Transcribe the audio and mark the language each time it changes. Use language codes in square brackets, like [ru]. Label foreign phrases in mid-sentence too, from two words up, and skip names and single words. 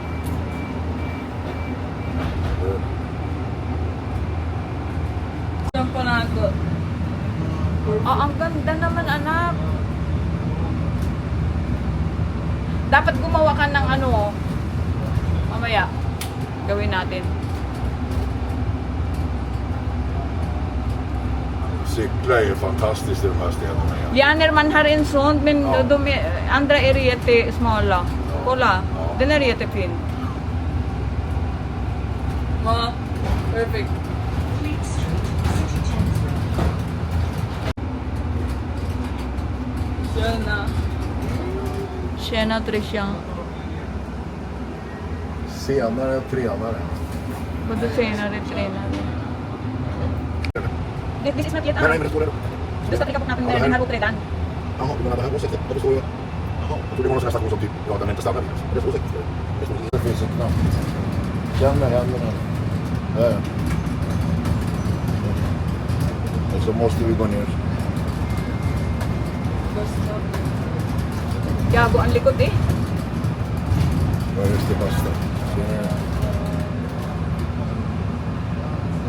[tl] Yung panago. Ang ganda naman, anak. Dapat gumawa ka ng mamaya. Gawin natin. [sv] Cykla är ju fantastiskt i de här städerna. Ja, när man har en sån, men Ja. andra är jättesmala. Kolla, Ja. den är jättefin. [tl] Ma, perfect. Sana. [sv] Tjena Tricia. Senare tränare. Både senare tränare. [en] This is not yet [sv] Nej, men det står det. Du ska trycka på knappen Ja, där det den här- har gått redan. Jaha, du menar det här går säkert. Det står ju... Jaha, jag trodde det var någon sån här station som typ... Ja, den är inte standard. Det står säkert. Det står det finns en knapp. Känn med händerna. Där. Och så måste vi gå ner. [tl] Basta. Gago ang likod eh. [en] Where is the bus stop? [sv] Senare.